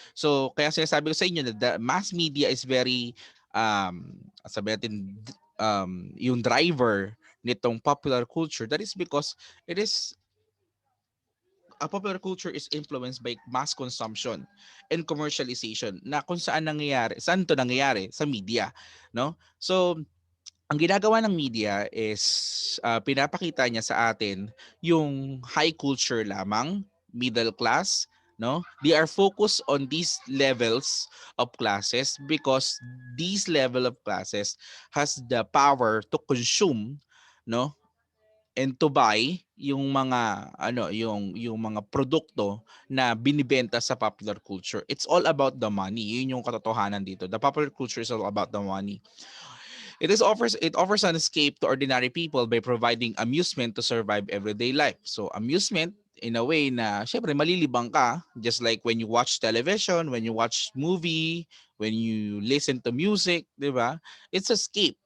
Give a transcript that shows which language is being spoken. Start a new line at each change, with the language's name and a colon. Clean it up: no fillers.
Filipino: So kaya sinasabi ko sa inyo na
English: the mass media is very
Filipino: sabi natin yung driver nitong popular culture.
English: That is because it is a popular culture is influenced by mass consumption and commercialization,
Filipino: na kung saan to nangyayari sa media,
English: no?
Filipino: So ang ginagawa ng media is pinapakita niya sa atin yung high culture lamang, middle class, no?
English: They are focused on these levels of classes because these level of classes has the power to consume, no? And to buy
Filipino: yung mga yung mga produkto na binibenta sa popular culture.
English: It's all about the money.
Filipino: Yun yung katotohanan dito.
English: The popular culture is all about the money. It offers an escape to ordinary people by providing amusement to survive everyday life. So amusement in a way
Filipino: na syempre malilibang ka,
English: just like when you watch television, when you watch movie, when you listen to music, 'di ba? It's escape.